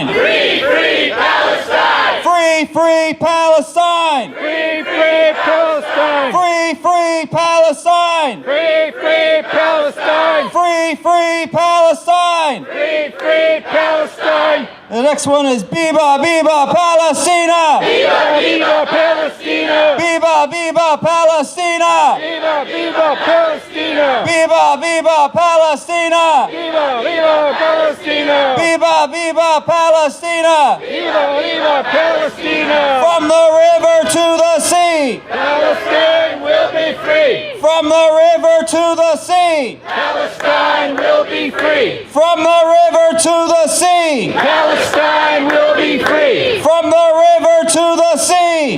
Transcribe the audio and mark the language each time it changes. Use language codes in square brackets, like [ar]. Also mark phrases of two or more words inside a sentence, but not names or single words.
[en] Free, free Palestine! Free, Free Palestine! Free, free Palestine! Free, Free Palestine! Free, free Palestine! Free, Free Palestine! Free, free Palestine! The next one is [es] Biba, Biba, Palestina! Viva, viva Palestina! Biba, Biba, Palestina! Viva, viva Palestina! Biba, Biba, Palestina! Viva, viva Palestina! Biba, Biba, Palestina! Viva, viva Palestina! [en] From the river to the sea! Palestine will be free! From the river to the sea! Palestine will be free! From the river to the sea! Palestine will be free! From the river to the sea!